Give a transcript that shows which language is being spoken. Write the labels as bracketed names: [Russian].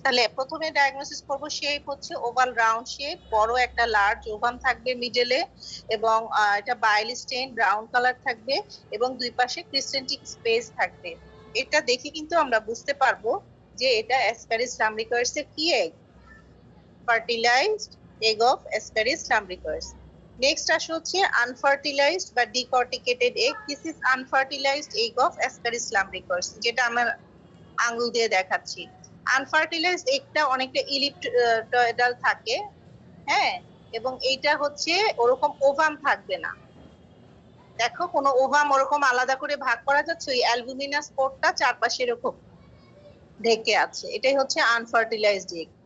[Bangla] তাহলে প্রথমে ডায়াগনোসিস করব শেপ হচ্ছে ওভাল রাউন্ড শেপ, বড় একটা লার্জ ওভাম থাকবে মিডলে, এবং এটা বাইল স্টেইন ব্রাউন কালার থাকবে, এবং দুই পাশে ক্রিসেন্টিক স্পেস থাকবে। এটা দেখে কিন্তু আমরা বুঝতে পারবো যে এটা অ্যাসকারিস লাম্ব্রিকয়েডস এর কি egg, [English] fertilized egg of Ascaris lumbricoides. Next [Bangla] আসে হচ্ছে [English] unfertilized বা decorticated egg. This is unfertilized egg of Ascaris lumbricoides, [Bangla] যেটা আমরা আঙ্গুল দিয়ে দেখাচ্ছি। আনফার্টিলাইজড এগটা অনেকটা ইলিপ্টয়েডাল থাকে, হ্যাঁ, এবং এইটা হচ্ছে ওরকম ওভাম থাকবে না, দেখো কোনো ওভাম ওরকম আলাদা করে ভাগ করা যাচ্ছে, ওই অ্যালবুমিনাস কোটটা চারপাশে এরকম ঢেকে আছে, এটাই হচ্ছে আনফার্টিলাইজড এগ।